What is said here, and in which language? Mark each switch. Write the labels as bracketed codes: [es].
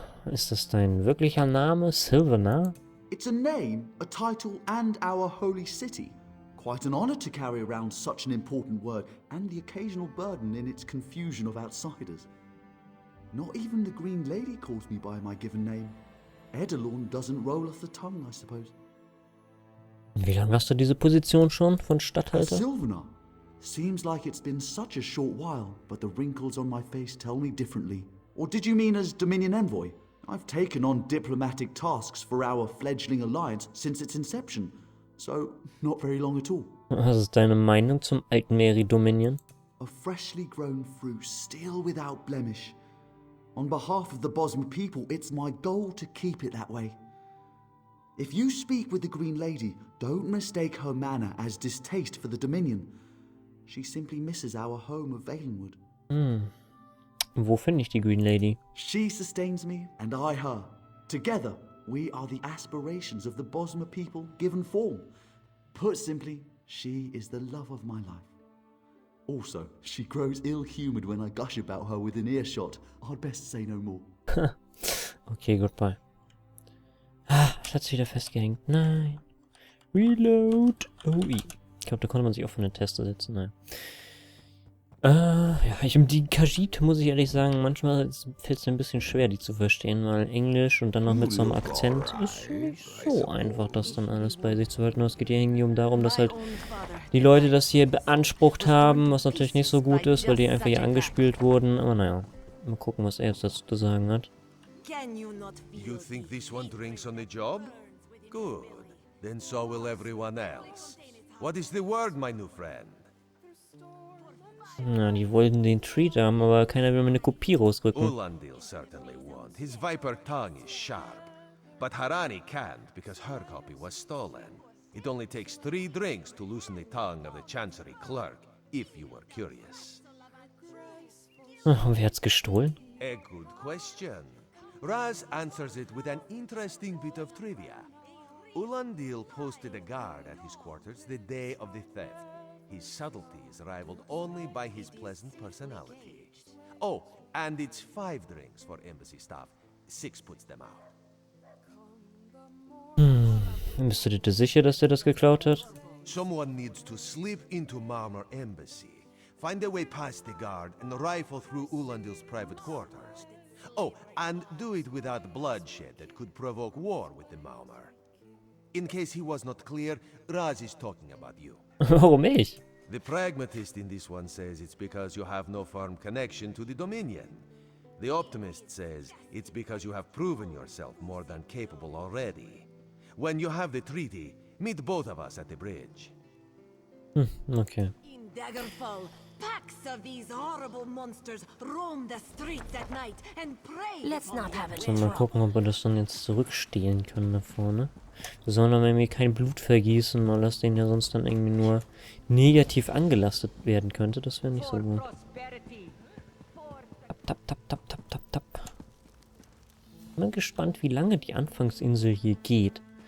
[de] Ist das dein wirklicher Name, Silvaner? [en] It's a name, a title, and our holy city. Quite an honor to carry around such an important word, and the occasional burden in its confusion of outsiders. Not even the Green Lady calls me by my given name. Edelorn doesn't roll off the tongue, I suppose. [de] Wie lange hast du diese Position schon von [en] As [de] Statthalter? [en] Sylvanar. Seems like it's been such a short while, but the wrinkles on my face tell me differently. Or did you mean as Dominion Envoy? I've taken on diplomatic tasks for our fledgling alliance since its inception, so not very long at all. [de] Was ist deine Meinung zum alten Meri-Dominion? [en] A freshly grown fruit, still without blemish. On behalf of the Bosma people, it's my goal to keep it that way. If you speak with the Green Lady, don't mistake her manner as distaste for the Dominion. She simply misses our home of Valenwood. [de] Wo finde ich die Green Lady? [en] She sustains me, and I her. Together, we are the aspirations of the Bosma people given form. Put simply, she is the love of my life. Also, she grows ill-humoured when I gush about her within earshot. I'd best say no more. Okay, goodbye. [de] Ah, Schatz wieder festgehängt. Nein. Reload. Ui. Ich glaube, da konnte man sich auch von der Taste setzen. Nein. Ja, die Khajiit, muss ich ehrlich sagen, manchmal fällt es mir ein bisschen schwer, die zu verstehen, weil Englisch und dann noch mit so einem Akzent ist nicht so einfach, das dann alles bei sich zu halten. Es geht ja irgendwie darum, dass halt die Leute das hier beansprucht haben, was natürlich nicht so gut ist, weil die einfach hier angespielt wurden. Aber naja, mal gucken, was er jetzt dazu zu sagen hat. [en] You think this one drinks on the job? Good. Then so will everyone else. What is the word, my new friend? [de] Ja, die wollten den Treat haben, aber keiner will mir eine Kopie rausrücken. [en] Ulandil certainly won't. His viper tongue is sharp. But Harani can't because her copy was stolen. It only takes 3 drinks to loosen the tongue of the Chancery clerk, if you were curious. [de] Und wer hat's gestohlen? [en] A good question. Raz answers it with an interesting bit of trivia. Ulandil posted a guard at his quarters the day of the theft. His subtlety is rivaled only by his pleasant personality. Oh, and it's 5 drinks for embassy staff. 6 puts them out. [de] Bist du dir sicher, dass der das geklaut hat? [en] Someone needs to slip into Marmor Embassy, find a way past the guard, and rifle through Ulandil's private quarters. Oh, and do it without bloodshed that could provoke war with the Marmor. In case he was not clear, Raz is talking about you. [de] Warum ich? [en] The pragmatist in this one says it's because you have no firm connection to the Dominion. The optimist says it's because you have proven yourself more than capable already. When you have the treaty, meet both of us at the bridge. Okay. In Daggerfall, packs of these horrible monsters roam the streets at night and prey. Let's not have [de] So, mal gucken, ob wir das dann jetzt zurückstehlen können da vorne. Wir sollen aber irgendwie kein Blut vergießen, weil das denen ja sonst dann irgendwie nur negativ angelastet werden könnte. Das wäre nicht so gut. Tap, tap, tap, tap, tap, tap. Bin gespannt, wie lange die Anfangsinsel hier geht.